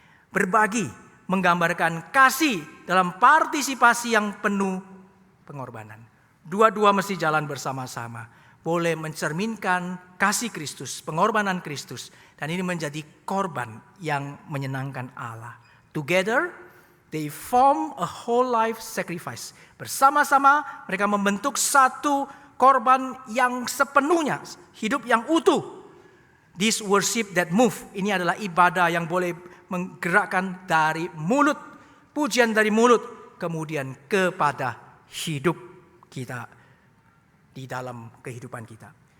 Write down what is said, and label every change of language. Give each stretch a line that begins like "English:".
Indonesian: Berbagi menggambarkan kasih dalam partisipasi yang penuh pengorbanan. Dua-dua mesti jalan bersama-sama. Boleh mencerminkan kasih Kristus, pengorbanan Kristus. Dan ini menjadi korban yang menyenangkan Allah.
English: Together, they form a whole life sacrifice.
Indonesian: Bersama-sama mereka membentuk satu korban yang sepenuhnya, hidup yang utuh.
English: This worship that move,
Indonesian: ini adalah ibadah yang boleh menggerakkan dari mulut, pujian dari mulut, kemudian kepada hidup kita di dalam kehidupan kita.